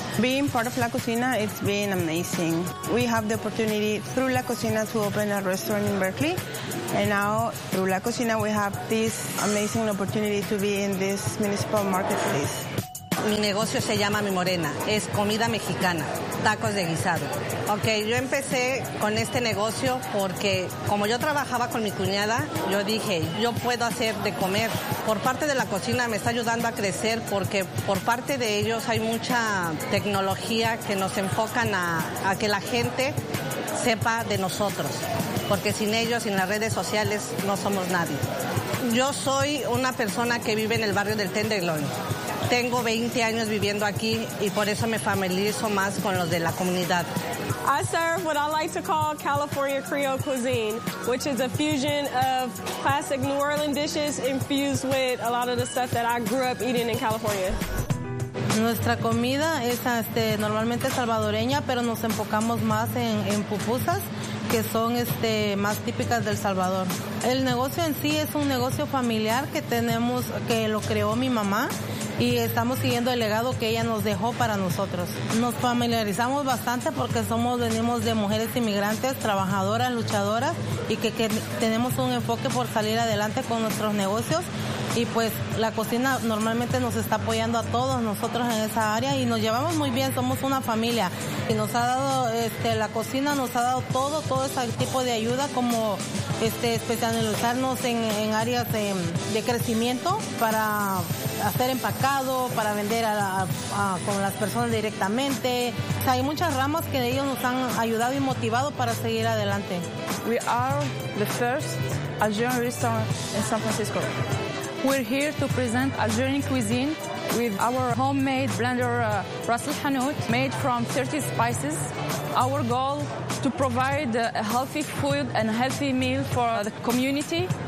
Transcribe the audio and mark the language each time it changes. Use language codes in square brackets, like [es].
[en] Being part of La Cocina, it's been amazing. We have the opportunity through La Cocina to open a restaurant in Berkeley, And now, through La Cocina, we have this amazing opportunity to be in this municipal marketplace. [es] Mi negocio se llama Mi Morena. Es comida mexicana, tacos de guisado. Ok, yo empecé con este negocio porque como yo trabajaba con mi cuñada, yo dije, yo puedo hacer de comer. Por parte de La Cocina me está ayudando a crecer porque por parte de ellos hay mucha tecnología que nos enfocan a que la gente sepa de nosotros. Porque sin ellos, sin las redes sociales, no somos nadie. Yo soy una persona que vive en el barrio del Tenderloin. Tengo 20 años viviendo aquí y por eso me familiarizo más con los de la comunidad. [en] I serve what I like to call California Creole cuisine, which is a fusion of classic New Orleans dishes infused with a lot of the stuff that I grew up eating in California. [es] Nuestra comida es normalmente salvadoreña, pero nos enfocamos más en pupusas, que son más típicas del Salvador. El negocio en sí es un negocio familiar que tenemos, que lo creó mi mamá, y estamos siguiendo el legado que ella nos dejó para nosotros. Nos familiarizamos bastante porque venimos de mujeres inmigrantes, trabajadoras, luchadoras, y que tenemos un enfoque por salir adelante con nuestros negocios. Y pues La Cocina normalmente nos está apoyando a todos nosotros en esa área y nos llevamos muy bien, somos una familia. Y nos ha dado, La Cocina nos ha dado todo ese tipo de ayuda, como especializarnos en áreas de crecimiento para hacer empacado, para vender con las personas directamente. O sea, hay muchas ramas que ellos nos han ayudado y motivado para seguir adelante. [en] We are the first Asian restaurant in San Francisco. We're here to present Algerian cuisine with our homemade blender, Ras El Hanout, made from 30 spices. Our goal to provide a healthy food and a healthy meal for the community.